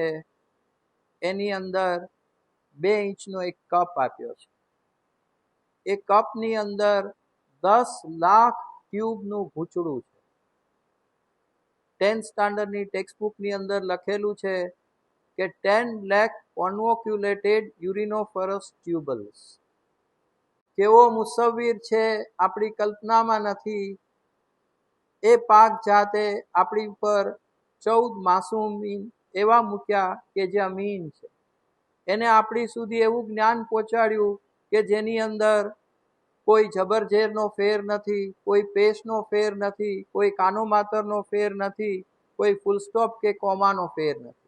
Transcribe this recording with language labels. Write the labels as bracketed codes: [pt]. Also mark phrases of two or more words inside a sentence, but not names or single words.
[gu] એની અંદર 2 ઇંચનો એક કપ આપ્યો છે. એ કપની અંદર 10 લાખ ટ્યુબનું ભૂચડું છે. 10th સ્ટાન્ડર્ડની ટેક્સ્ટબુકની અંદર લખેલું છે કે [en] 10 lakh convoluted urinophorus tubules. [gu] કેવો મુસવ્વિર છે, આપણી કલ્પનામાં નથી. એ પાક જાતે આપણી ઉપર 14 માસૂમ એવા મૂક્યા કે જે અમીન છે. એને આપણી સુધી એવું જ્ઞાન પહોંચાડ્યું કે જેની અંદર કોઈ જબરજેરનો ફેર નથી, કોઈ પેશનો ફેર નથી, કોઈ કાનો માતરનો ફેર નથી, કોઈ [en] full stop [gu] કે કોમાનો ફેર નથી.